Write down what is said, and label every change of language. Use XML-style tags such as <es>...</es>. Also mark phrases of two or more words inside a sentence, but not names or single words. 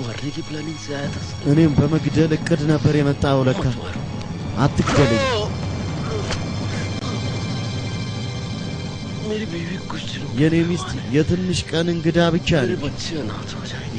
<hi>मारने की प्लानिंग से आया था</hi> <am>እኔም በመግደል እቅድ ነበር የመጣው ለካ አትግደለኝ</am> <hi>मेरी बीवी कुछ दिनों</hi> <am>የኔ ሚስት የትንሽ ቀን እንግዳ ብቻ</am> <hi>मेरे</hi> <am>ነች</am> <hi>बच्चे अनाथ हो जाएंगे</hi>